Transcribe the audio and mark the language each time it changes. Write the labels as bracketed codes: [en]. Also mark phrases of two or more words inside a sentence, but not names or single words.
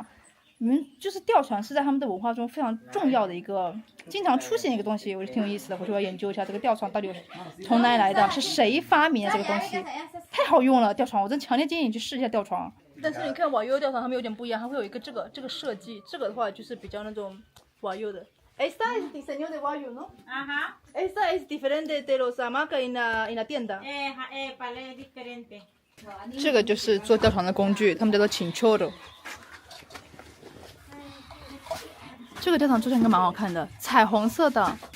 [zh] 你们就是吊床是在他们的文化中非常重要的一个，经常出现一个东西，我就挺有意思的，我就要研究一下这个吊床到底从哪里来的，是谁发明的这个东西，太好用了吊床，我真强烈建议你去试一下吊床。但是你看瓦尤吊床，他们有点不一样，它会有一个这个设计，这个的话就是比较那种瓦尤的。 [es] Esta es diseño de Wagyu, ¿no? Ajá. Esta es diferente de los hamacas en la tienda. Vale diferente. [zh] 这个就是做吊床的工具，他们叫做 chinchorro。这个吊床做起来应该蛮好看的，彩虹色的。